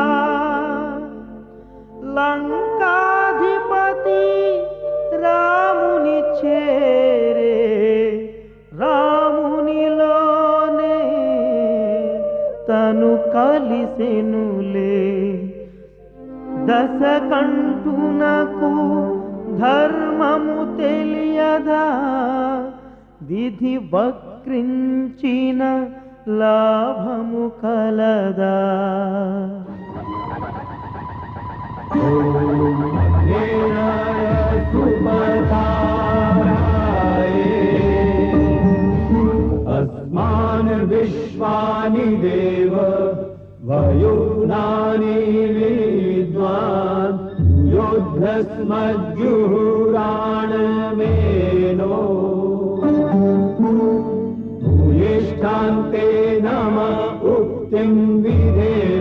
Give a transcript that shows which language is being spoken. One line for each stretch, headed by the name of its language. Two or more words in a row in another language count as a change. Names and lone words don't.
Telugu: లంకాధిపతి రాముని చేరే, రామునిలోనే తను కలిసెనులే. దశకంఠునకు ధర్మము తెలియదా, విధి వక్రించిన లాభము కలదా.
Sanskrit: अस्मान् विश्वानि देव वयुनानि विद्वान्, युद्धस्मज्जुहुराणमेनो भूयिष्ठान्ते नम उक्तिं विधेम।